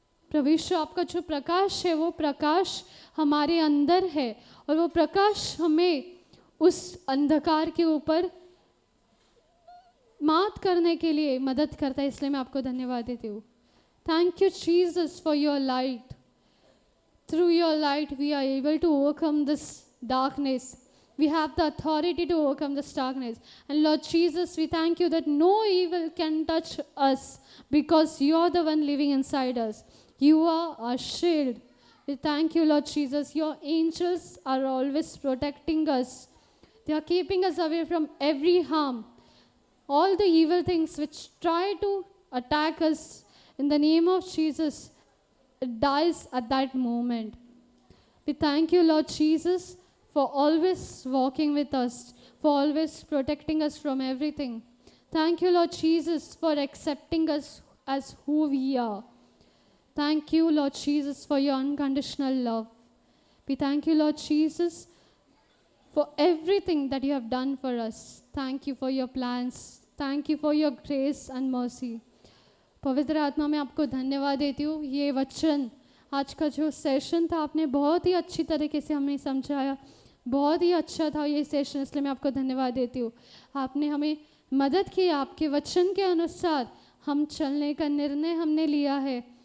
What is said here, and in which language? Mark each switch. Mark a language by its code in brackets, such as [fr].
[hi] प्रभु यीशु, आपका जो प्रकाश है वो प्रकाश हमारे अंदर है और वो प्रकाश हमें उस अंधकार के ऊपर मात करने के लिए मदद करता है। इसलिए मैं आपको धन्यवाद देती हूँ। [en] Thank you Jesus for your light. Through your light we are able to overcome this darkness. We have the authority to overcome this darkness. And Lord Jesus, we thank you that no evil can touch us because you are the one living inside us. You are our shield. We thank you, Lord Jesus. Your angels are always protecting us. They are keeping us away from every harm. All the evil things which try to attack us, in the name of Jesus, it dies at that moment. We thank you, Lord Jesus, for always walking with us, for always protecting us from everything. Thank you, Lord Jesus, for accepting us as who we are. Thank you, Lord Jesus, for your unconditional love. We thank you, Lord Jesus, for everything that you have done for us. Thank you for your plans. Thank you for your grace and mercy. [hi] पवित्र आत्मा, मैं आपको धन्यवाद देती हूँ। ये वचन, आज का जो सेशन था, आपने बहुत ही अच्छी तरीके से हमें समझाया। बहुत ही अच्छा था ये सेशन, इसलिए मैं आपको धन्यवाद देती हूँ। आपने हमें मदद की, आपके वचन के अनुसार हम चलने का निर्णय हमने लिया है।